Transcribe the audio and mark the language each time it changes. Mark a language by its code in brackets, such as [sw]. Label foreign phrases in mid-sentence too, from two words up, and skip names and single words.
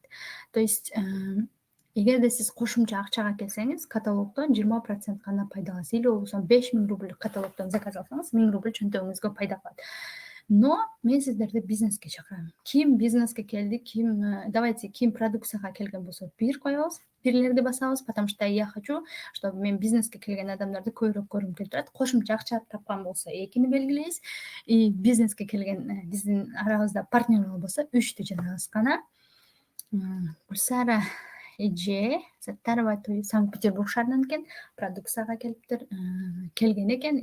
[ru] То есть [ky] эгерде сиз кошумча акчага келсеңиз, каталогдон 20% гана пайда аласыз. Или болбосо 5000 рубль каталогдон заказ алсаңыз, 1000 рубль чөнтөгүңүзгө пайда калат. Но мен сиздерди бизнеске чакырам. Ким бизнеске келди, давайте ким продукцияга келген болсо бир коебуз, бирлерди басабыз, [ru] потому что я хочу, чтобы [ky] мен бизнеске келген адамдарды көбүрөөк көргүм келип турат. Кошумча акча тапкан болсо 2-ни белгилейбиз. И бизнеске келген биздин арабызда партнер болсо 3-тү жазабыз гана. Гүлсара эже Саттарова Санкт-Петербург шаарынан экен, продукцияга келиптир, келген экен.